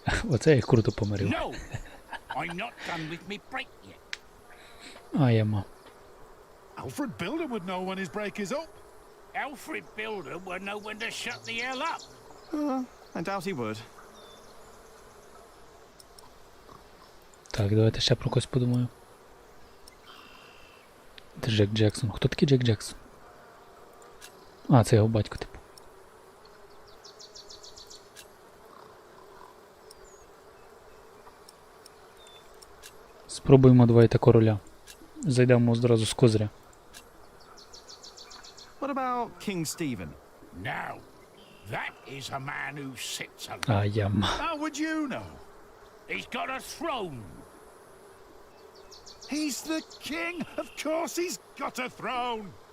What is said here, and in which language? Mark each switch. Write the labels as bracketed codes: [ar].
[uk] Оце я круто помирив. [en] No! I'm not done with me break yet. [uk] А, яма. [en] Alfred Builder would know when his break is up. Alfred Builder would know when to shut the hell up. I doubt he would. [uk] Так, давайте ще про когось подумаю. Це Джек Джексон. Хто такий Джек Джексон? А, це його батько, типу. Попробуємо давайте короля. Зайдемо одразу з козиря. [en] What about King Stephen? Now, that is a man who sits alone. [uk] А я [en] How would you know? He's got a throne. He's the king. Of course he's got a throne.